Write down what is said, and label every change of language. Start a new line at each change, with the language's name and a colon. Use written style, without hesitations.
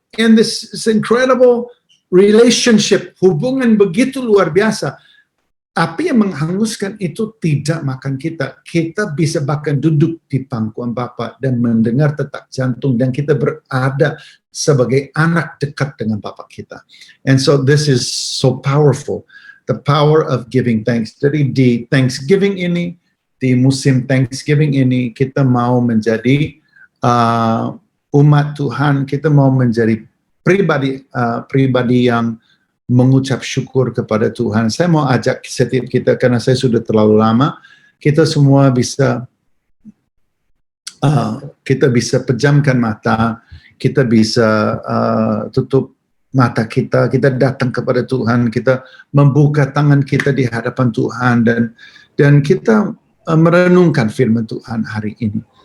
English: And this incredible relationship,
Indonesian: hubungan begitu luar biasa. Api yang menghanguskan itu tidak makan kita. Kita bisa bahkan duduk di pangkuan Bapa dan mendengar detak jantung, dan kita berada sebagai anak dekat dengan Bapa kita.
English: And so this is so powerful. The power of giving thanks.
Indonesian: Jadi di Thanksgiving ini, di musim Thanksgiving ini, kita mau menjadi umat Tuhan, kita mau menjadi pribadi yang mengucap syukur kepada Tuhan. Saya mau ajak setiap kita, karena saya sudah terlalu lama, kita semua bisa pejamkan mata, kita bisa tutup mata kita datang kepada Tuhan, kita membuka tangan kita di hadapan Tuhan, dan kita merenungkan firman Tuhan hari ini.